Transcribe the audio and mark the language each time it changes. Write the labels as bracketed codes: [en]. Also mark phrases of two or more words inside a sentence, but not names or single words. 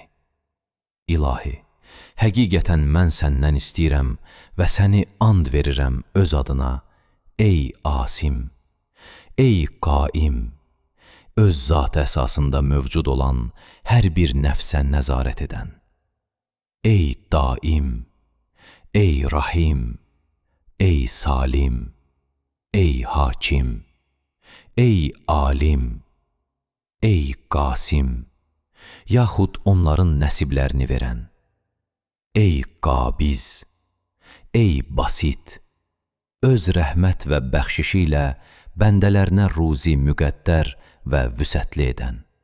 [az] İlahi, həqiqətən mən səndən istəyirəm və səni and verirəm öz adına, ey Asim, ey Qaim, öz zatı əsasında mövcud olan hər bir nəfsə nəzarət edən, ey Daim, ey Rahim, ey Salim, ey Hakim, ey Alim, ey Qasim, yaxud onların nəsiblərini verən, ey Qabiz, ey Basit, öz rəhmət və bəxşişi ilə bəndələrinə ruzi müqəddər və vüsətli edən,